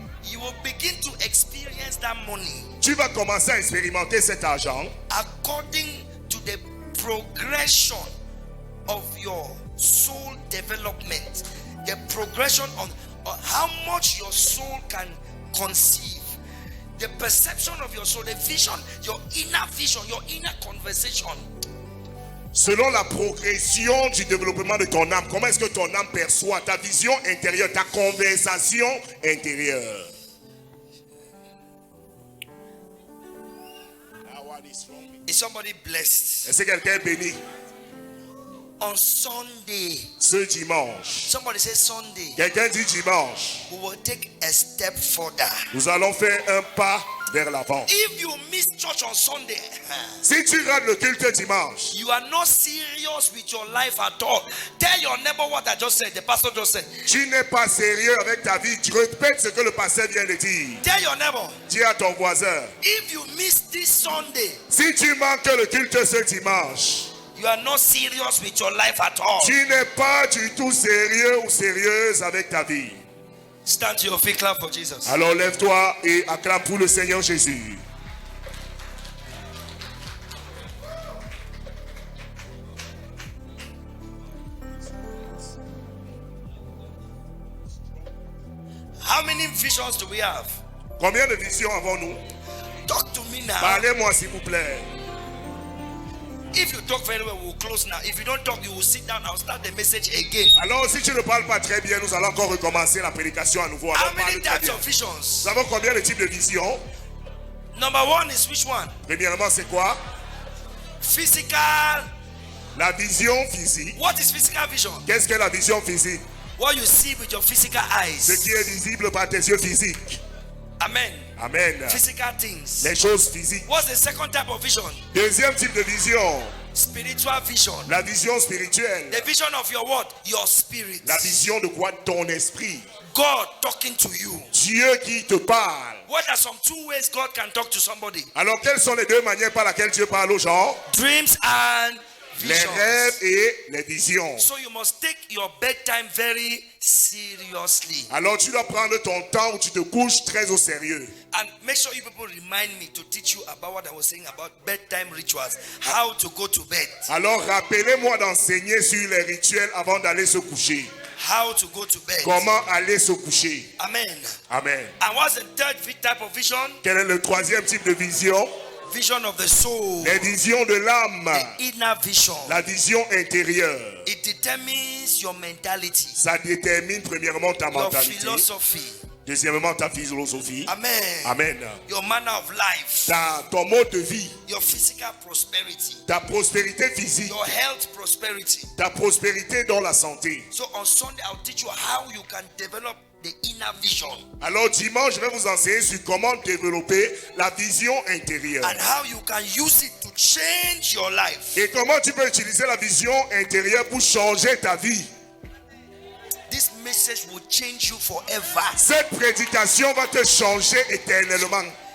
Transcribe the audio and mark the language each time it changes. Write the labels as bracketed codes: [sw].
[en] you will begin to experience that money [fr] tu vas commencer à expérimenter cet argent [en] according to the progression of your soul development, the progression on how much your soul can conceive, the perception of your soul, the vision, your inner conversation. [fr] selon la progression du développement de ton âme. Comment est-ce que ton âme perçoit ta vision intérieure, ta conversation intérieure? [en] Is somebody blessed? [fr] Est-ce que quelqu'un est béni? [en] On Sunday, [fr] Ce dimanche, [en] somebody say Sunday, [fr] quelqu'un dit dimanche, [en] we will take a step further. [fr] nous allons faire un pas vers l'avant. [en] If you miss church on Sunday, [fr] Si tu rates le culte dimanche, [en] you are not serious with your life at all. Tell your neighbor what I just said, the pastor just said. [fr] tu n'es pas sérieux avec ta vie. Tu répètes ce que le pasteur vient de dire. [en] Tell your neighbor, [fr] Dis à ton voisin, [en] if you miss this Sunday, [fr] si tu manques le culte ce dimanche, [en] you are not serious with your life at all. [fr] tu n'es pas du tout sérieux ou sérieuse avec ta vie. [en] Stand to your feet, clap for Jesus. [fr] Alors lève-toi et acclame pour le Seigneur Jésus. [en] How many visions do we have? [fr] Combien de visions avons-nous? [en] Talk to me now. [fr] Parlez-moi s'il vous plaît. [en] If you talk very well, we'll close now. If you don't talk, you will sit down. I'll start the message again. [fr] Alors si tu ne parles pas très bien, nous allons encore recommencer la prédication à nouveau. [en] How [fr] Alors [en] many [fr] parle très [en] types [fr] bien. [en] of visions? [fr] Nous avons combien de types de visions? [en] Number one is which one? [fr] Premièrement, c'est quoi? [en] Physical. [fr] La vision physique. [en] What is physical vision? [fr] Qu'est-ce que la vision physique? [en] What you see with your physical [fr] Ce [en] eyes. [fr] qui est visible par tes yeux physiques. Amen. Amen. [en] Physical things. [fr] Les choses physiques. [en] What's the second type of vision? [fr] Deuxième type de vision, [en] Spiritual vision. [fr] la vision spirituelle. [en] The vision of your what? Your spirit. [fr] La vision de quoi? Ton esprit. [en] God talking to you. [fr] Dieu qui te parle. [en] What are some two ways God can talk to somebody? [fr] Alors, quelles sont les deux manières par lesquelles Dieu parle aux gens? [en] Dreams and [fr] Les [en] visions. [fr] rêves et les visions. [en] So you must take your bedtime very seriously. [fr] Alors, tu dois prendre ton temps où tu te couches très au sérieux. [en] And make sure you people remind me to teach you about what I was saying about bedtime rituals. How to go to bed. [fr] Alors, rappelez-moi d'enseigner sur les rituels avant d'aller se coucher. [en] How to go to bed. [fr] Comment aller se coucher. Amen. Amen. [en] And what's the third type of vision? [fr] Quel est le troisième type de vision? [en] Vision of the soul. [fr] Les visions de l'âme. [en] The inner vision. [fr] La vision intérieure. [en] It determines your mentality, [fr] Ça détermine premièrement ta [en] your [fr] mentalité. [en] philosophy. [fr] Deuxièmement, ta philosophie. Amen. Amen. [en] Your manner of life. [fr] Ton mode de vie. [en] Your physical prosperity. [fr] Ta prospérité physique. [en] Your health prosperity. [fr] Ta prospérité dans la santé. [en] So on Sunday, I'll teach you how you can develop the inner vision [fr] Alors dimanche, je vais vous enseigner sur comment développer la vision intérieure. [en] and how you can use it to change your life. [fr] Et comment tu peux utiliser la vision intérieure pour changer ta vie. [en] This message will change you forever. [fr] Cette prédication va te changer éternellement.